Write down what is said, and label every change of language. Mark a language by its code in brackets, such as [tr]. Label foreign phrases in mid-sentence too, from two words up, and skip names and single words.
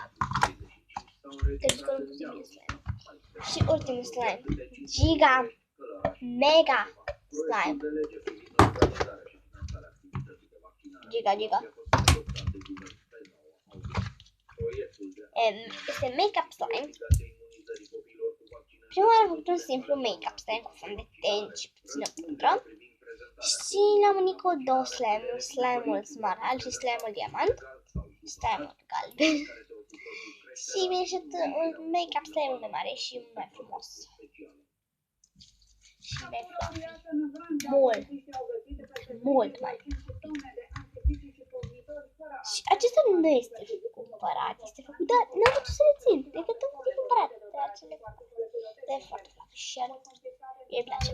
[ro] Deci că nu pus bine slime. Și ultimul slime. Giga, mega slime. Giga. Este [en] make-up slime. [ro] Prima oară am făcut un simplu [en] make-up slime [ro] cu fond de ten și puțină pudră. Și l-am unit cu două slime-uri, slime-ul smaragd și slime-ul diamant, slime-ul galben. Și mi-a ieșit un [en] make-up slime [ro] mai mare și mai frumos. Și mai fluffy. Mult mai fluffy. Și acesta nu este cumpărat, este făcut, dar n-am putut să le țin, decât am făcut cumpărat. Dar e foarte fluffy și îi place.